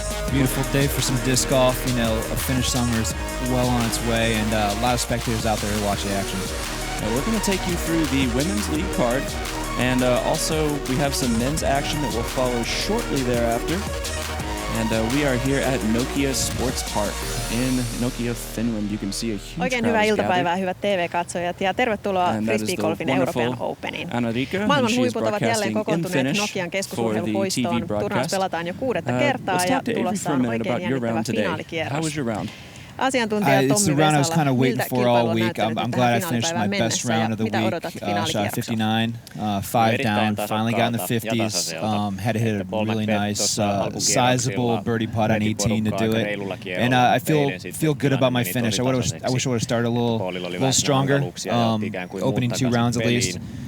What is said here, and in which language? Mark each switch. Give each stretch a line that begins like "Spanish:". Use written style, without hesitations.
English: Beautiful day for some disc golf. You know, a Finnish summer is well on its way, and a lot of spectators out there to watch the action. We're going to take you through the women's league card, and also we have some men's action that will follow shortly thereafter. And we are here at Nokia Sports Park in Nokia, Finland. You can see a huge
Finnish: Oikein hyvää iltapäivää, hyvät TV-katsojat, ja tervetuloa Frisbeegolfin European Openiin. Maailman huiput ovat jälleen kokoontuneet Nokian keskusurheilupuistoon. Turnaus pelataan jo 6. kertaa ja tulossa on oikein jännittävä finaalikierros. Asiantuntija Tommi Vesala, miltä kilpailu on näyttänyt tähän finaalipäivään mennessä ja mitä odotat finaalikierrokselta?
English: 59, 5 down, finally got in the 50s, had to hit a really nice, sizable birdie putt on 18 to do it, and I feel good about my finish. I wish I would have started a little stronger, opening 2 rounds at least.